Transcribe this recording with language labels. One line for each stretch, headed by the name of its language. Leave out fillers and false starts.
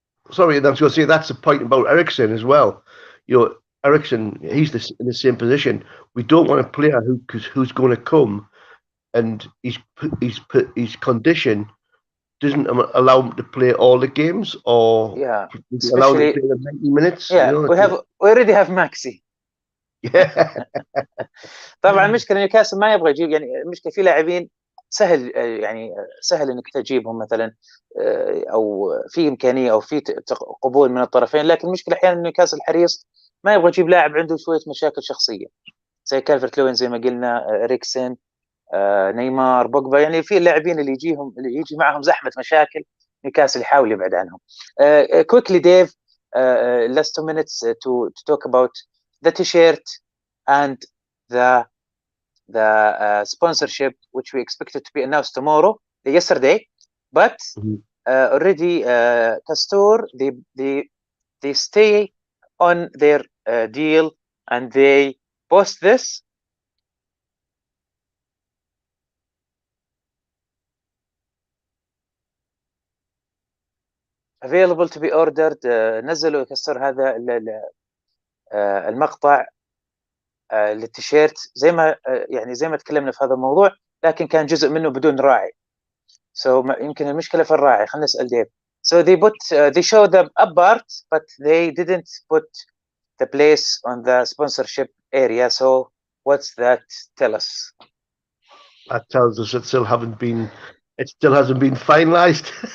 English: sorry, I was going to say that's the point about Eriksen as well. Ericsson, he's in the same position. We don't want a player who's going to come and his condition doesn't allow him to play all the games, or allow him to play the 90 minutes. Yeah, we already have Maxi.
Arabic: طبعا مشكلة نيوكاسل ما يبغى يجيب، يعني المشكلة في لاعبين سهل، يعني سهل انك تجيبهم مثلا، او في امكانيه او في قبول من الطرفين، لكن المشكله احيانا نيوكاسل حريص ما يبغى يجيب لاعب عنده شويه مشاكل شخصيه زي كالفرت لوين زي ما قلنا، ريكسن، نيمار، بوجبا، يعني في اللاعبين اللي يجي معهم زحمه مشاكل نيوكاسل يحاول يبعد عنهم.
English: quickly Dave, last 2 minutes to talk about the t-shirt and the sponsorship which we expected to be announced yesterday, but already Castor they stay on their deal and they post this. Available to be ordered.
Arabic: نزلوا كسر هذا المقطع للتيشيرت زي ما تكلمنا في هذا الموضوع، لكن كان جزء منه بدون راعي. يمكن المشكلة في الراعي. خلينا نسأل ديف.
English: So they show the up part, but they didn't put the place on the sponsorship area. So what's that tell us? That tells us it still hasn't been finalized.